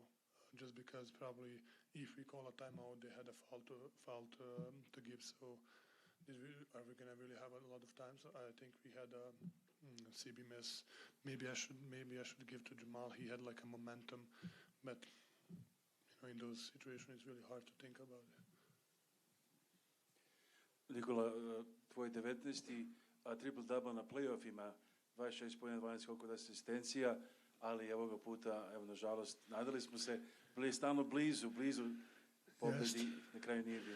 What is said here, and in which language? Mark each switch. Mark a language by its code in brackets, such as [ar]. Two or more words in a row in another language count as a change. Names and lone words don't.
[en] Just because probably if we call a timeout, they had a foul to give. So are we gonna really have a lot of time? So I think we had a CB miss. Maybe I should give to Jamal. He had like a momentum, but in those situations it's really hard to think about it. [sr] Nikola, tvoj 19. triple-double na playoffima, 26 poena, 12 skokova, asistencija, ali ovoga puta, evo, nažalost, nadali smo se, bili stalno blizu pobedi, na kraju nije bio.